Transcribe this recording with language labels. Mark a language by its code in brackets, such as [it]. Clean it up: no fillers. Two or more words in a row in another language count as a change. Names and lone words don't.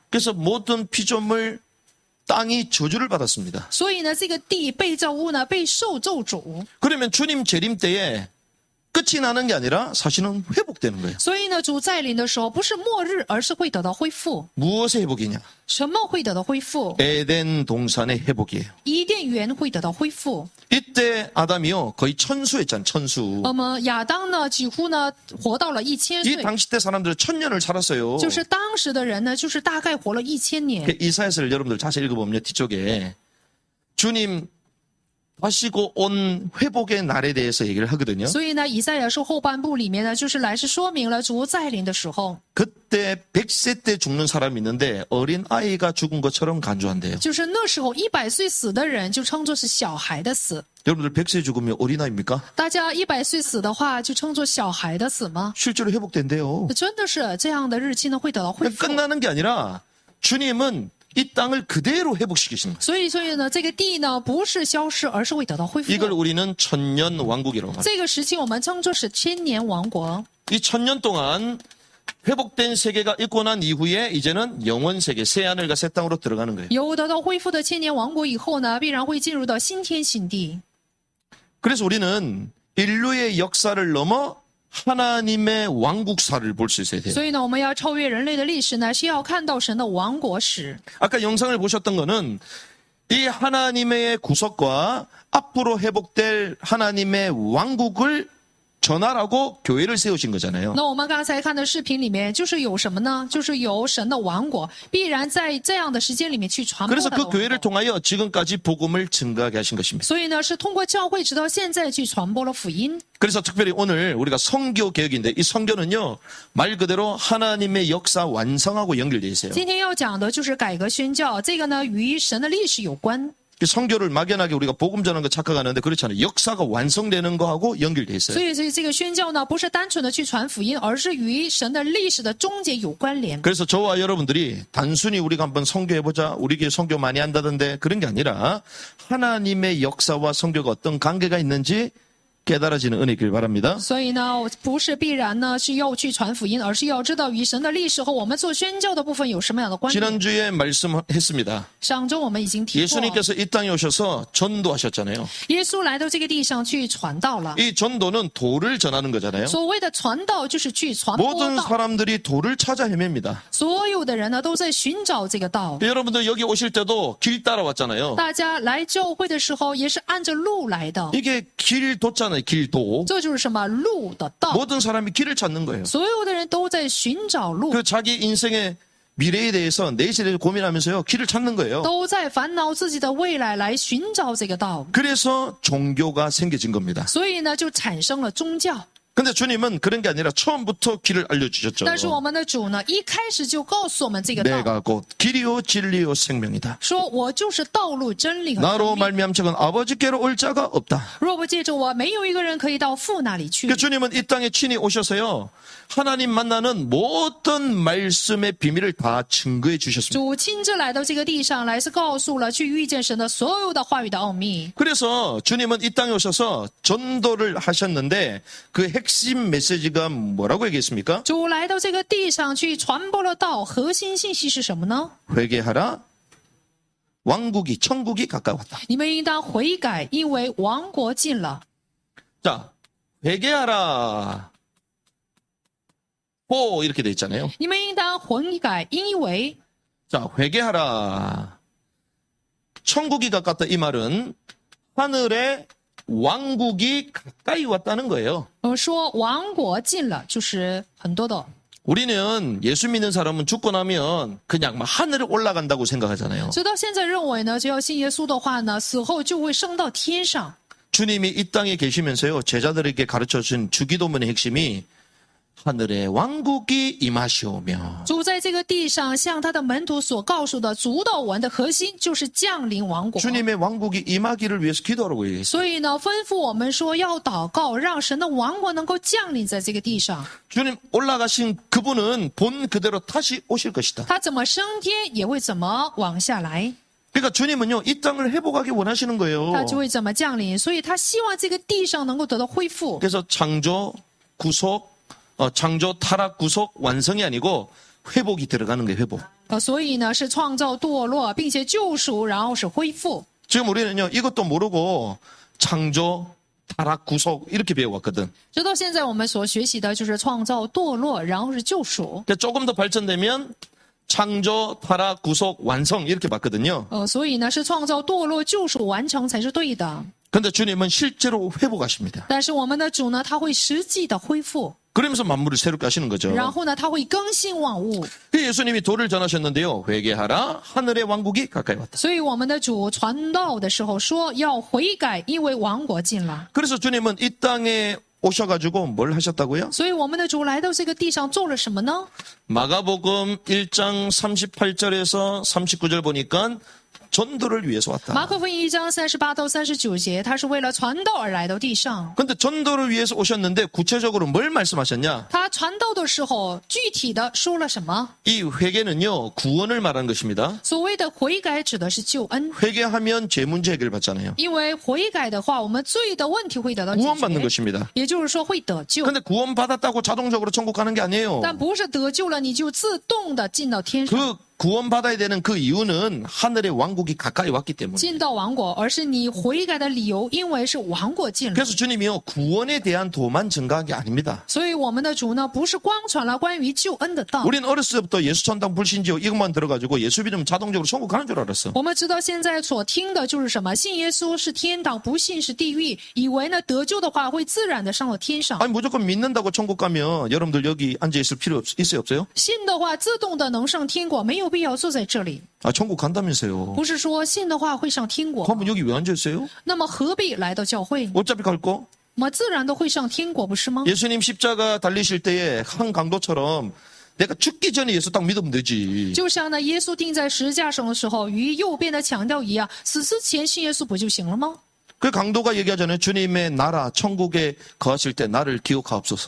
[ko] 그래서 모든 피조물 땅이 저주를 받았습니다. [zh] 所以呢，这个地被造物呢被受咒诅。 [ko] 그러면 주님 재림 때에 끝이 나는 게 아니라 사실은 회복되는 거예요. [zh] 所以呢，主再临的时候，不是末日，而是会得到恢复。 [ko] 무엇의 회복이냐? [zh] 什么会得到恢复？ [ko] 에덴 동산의 회복이에요. [zh] 伊甸园会得到恢复。 [ko] 이때 아담이요 거의 천수했잖아요. 천수. [zh] 那么亚当呢，几乎呢活到了1000 [ko] 이 [zh] 岁， [ko] 당시 때 사람들 1000년을 살았어요. [zh] 就是当时的人呢，就是大概活了1000年。 [ko] 이사야서를 여러분들 자세히 읽어보면 뒤쪽에 주님 하시고 온 회복의 날에 대해서 얘기를 하거든요. [zh] 所以呢，以赛亚书后半部里面呢，就是来是说明了主再临的时候， [ko] 그때 100세 때 죽는 사람이 있는데 어린 아이가 죽은 것처럼 간주한대요. [zh] 就是那时候100岁死的人就称作是小孩的死。 [ko] 여러분들 100세 죽으면 어린아이입니까? [zh] 大家100岁死的话，就称作小孩的死吗？ [ko] 실제로 회복된대요. [zh] 真的是这样的日期呢，会得到恢复。 [ko] 끝나는 게 아니라 주님은 이 땅을 그대로 회복시키시는 거예요. [zh] 所以呢，这个地呢不是消失，而是会得到恢复。 [ko] 이걸 우리는 천년 왕국이라고 말합니다. [zh] 这个时期我们称作是千年王国。 [ko] 이 천년 동안 회복된 세계가 있고 난 이후에 이제는 영원 세계, 새 하늘과 새 땅으로 들어가는 거예요. [zh] 有得到恢复的千年王国以后呢，必然会进入到新天新地。 [ko] 그래서 우리는 인류의 역사를 넘어 하나님의 왕국사를 볼 수 있어야 돼요. [zh] 所以呢，我们要超越人类的历史呢，是要看到神的王国史。 [ko] 아까 영상을 보셨던 거는 이 하나님의 구속과 앞으로 회복될 하나님의 왕국을 전하라고 교회를 세우신 거잖아요. [zh] 那我们刚才看的视频里面，就是有什么呢？就是有神的王国，必然在这样的时间里面去传播 [ko] 그래서 [zh] 他的 [ko] 그 [zh] 王 [ko] 교회를 [zh] 国。 [ko] 통하여 지금까지 복음을 증가하게 하신 것입니다. [zh] 所以呢，是通过教会直到现在去传播了福音。 [ko] 그래서 특별히 오늘 우리가 성교 개혁인데 이 성교는요 말 그대로 하나님의 역사 완성하고 연결되어 있어요. [zh] 今天要讲的就是改革宣教，这个呢与神的历史有关。 [ko] 성교를 막연하게 우리가 복음 전하는 거 착각하는데 그렇지 않아요. 역사가 완성되는 거하고 연결되어 있어요. [zh] 所以这个宣教呢，不是单纯的去传福音，而是与神的历史的终结有关联。 [ko] 그래서 저와 여러분들이 단순히 우리가 한번 성교해보자, 우리 교회 성교 많이 한다던데 그런 게 아니라 하나님의 역사와 성교가 어떤 관계가 있는지 깨달아지는 은혜길 바랍니다. [zh] 所以呢，不是必然呢是要去传福音，而是要知道与神的历史和我们做宣教的部分有什么样的关联。 [ko] 지난주에 말씀했습니다. [zh] 上周我们已经提过， [ko] 예수님께서 이 땅에 오셔서 전도하셨잖아요. [zh] 耶稣来到这个地上去传道了。 [ko] 이 전도는 도를 전하는 거잖아요. [zh] 所谓的传道就是去传播 [ko] 모든 [zh] 道， [ko] 사람들이 도를 찾아 헤맵니다. [zh] 所有的人呢都在寻找这个道。 [ko] 여러분들 여기 오실 때도 길 따라왔잖아요. [zh] 大家来教会的时候也是按着路来的， [ko] 이게 길도잖아요. 길도. [zh] 这就是什么路的道。 [ko] 모든 사람이 길을 찾는 거예요. [zh] 所有的人都在寻找路， [ko] 그 자기 인생의 미래에 대해서 내실에 대해서 고민하면서요. 길을 찾는 거예요. [zh] 都在烦恼自己的未来来寻找这个道， [ko] 그래서 종교가 생겨진 겁니다. [zh] 所以呢就产生了宗教。 [ko] 근데 주님은 그런 게 아니라 처음부터 길을 알려주셨죠. [zh] 但是我们的主呢，一开始就告诉我们这个道， [ko] 내가 곧 길이요 진리요 생명이다. [zh] 说我就是道路、真理和生 [ko] 나로 [zh] 命。 [ko] 말미암 적은 아버지께로 올 자가 없다. [zh] 若不借着我，没有一个人可以到父那里去。 [ko] 그 주님은 이 땅에 친히 오셔서요. 하나님 만나는 모든 말씀의 비밀을 다 증거해 주셨습니다. [zh] 主亲自来到这个地上来，是告诉了去遇见神的所有的话语的奥秘。 [ko] 그래서 주님은 이 땅에 오셔서 전도를 하셨는데 그 핵심 메시지가 뭐라고 얘기했습니까? [zh] 主来到这个地上去传播了道，核心信息是什么呢？ [ko] 회개하라. 왕국이 천국이 가까웠다. [zh] 你们应当悔改，因为王国近了。 [ko] 자, 회개하라. 호 이렇게 돼 있잖아요. [zh] 你们应当悔改，因为 [ko] 자, 회개하라. 천국이 가깝다 이 말은 하늘의 왕국이 가까이 왔다는 거예요. [zh] 说王国近了，就是很多的。 [ko] 우리는 예수 믿는 사람은 죽고 나면 그냥 막 하늘에 올라간다고 생각하잖아요. [zh] 直到现在认为呢，只要信耶稣的话呢，死后就会升到天上。 [ko] 주님이 이 땅에 계시면서요. 제자들에게 가르쳐준 주기도문의 핵심이 하늘의 왕국이 임하시오며 [zh] 主在这个地上向他的门徒所告诉的主祷文的核心就是降临王国。 [ko] 주님의 왕국이 임하기를 위해서 기도하라고 얘기했어요. [zh] 所以呢，吩咐我们说要祷告，让神的王国能够降临在这个地上。 [ko] 주님 올라가신 그분은 본 그대로 다시 오실 것이다. [zh] 他怎么升天，也会怎么往下来， [ko] 그러니까 주님은요. 이 땅을 회복하기 원하시는 거예요. [zh] 他就会怎么降临。所以他希望这个地上能够得到恢复。 [ko] 그래서 창조, 구속, 창조, 타락, 구속, 완성이 아니고 회복이 들어가는 거예요. 회복. [zh] 所以呢，是创造堕落，并且救赎，然后是恢复。 [ko] 지금 우리는요. 이것도 모르고 창조, 타락, 구속 이렇게 배워왔거든. [zh] 直到现在，我们所学习的就是创造、堕落，然后是救赎。 [ko] 그러니까 조금 더 발전되면 창조, 타락, 구속, 완성 이렇게 봤거든요. [zh] 所以呢，是创造、堕落、救赎完成才是对的。 [ko] 근데 주님은 실제로 회복하십니다. [zh] 但是我们的主呢，他会实际的恢复， [ko] 그러면서 만물을 새롭게 하시는 거죠. [zh] 然后呢，他会更新万物。 [ko] 그 예수님이 도를 전하셨는데요. 회개하라. 하늘의 왕국이 가까이 왔다. [zh] 所以我们的主传道的时候说要悔改，因为王国近了。 [ko] 그래서 주님은 이 땅에 오셔가지고 뭘 하셨다고요? [zh] 所以我们的主来到这个地上做了什么呢？ [ko] 마가복음 1장 38절에서 39절 보니까 전도를 위해서 [zh] 马 [ko] 왔다. [zh] 可福音1章38到39节，他是为了传道而来到地上。 [ko] 근데 전도를 위해서 오셨는데 구체적으로 뭘 말씀하셨냐? [zh] 他传道的时候，具体的说了什么？ [ko] 이 회개는요. 구원을 말하는 것입니다. [zh] 所谓的悔改指的是救恩， [ko] 회개하면 죄 문제 해결 받잖아요. [zh] 因为悔改的话，我们罪的问题会得到解 [ko] 구원받는 [zh] 决， [ko] 것입니다. [zh] 也就是说会得救。 [ko] 근데 구원받았다고 자동적으로 천국 가는 게 아니에요. [zh] 但不是得救了你就自动的进到天上， [ko] 그 구원받아야 되는 그 이유는 하늘의 왕국이 가까이 왔기 때문에. [zh] 进到王国，而是你悔改的理由，因为是王国近了。 [ko] 그래서 주님이요. 구원에 대한 도만 증가한 게 아닙니다. [zh] 所以我们的主呢，不是光传了关于救恩的道。 [ko] 우린 어렸을 때부터 예수 천당 불신지요 이것만 들어가지고 예수 믿으면 자동적으로 천국 가는 줄 알았어. [zh] 我们直到现在所听的就是什么？信耶稣是天堂，不信是地狱。以为呢得救的话会自然的上到天上， [ko] 아니 무조건 믿는다고 천국 가면 여러분들 여기 앉아 있을 필요 있어요 없어요? [zh] 信的话自动的能上天国，没有必要坐在这里。 [ko] 아 천국 간다면서요. [zh] 不是说信的话会上天国， [ko] 그러면 여기 왜 앉아 있어요? [zh] 那么何必来到教会？ [ko] 어차피 갈 거. [zh] 我们自然都会上天国，不是吗？ [ko] 예수님 십자가 달리실 때에 한 강도처럼 내가 죽기 전에 예수 딱 믿으면 되지. [zh] 就像呢，耶稣钉在十字架上的时候，与右边的强调一样，死之前信耶稣不就行了吗？ [ko] 그 강도가 얘기하잖아요. 주님의 나라 천국에 거하실 때 나를 기억하옵소서.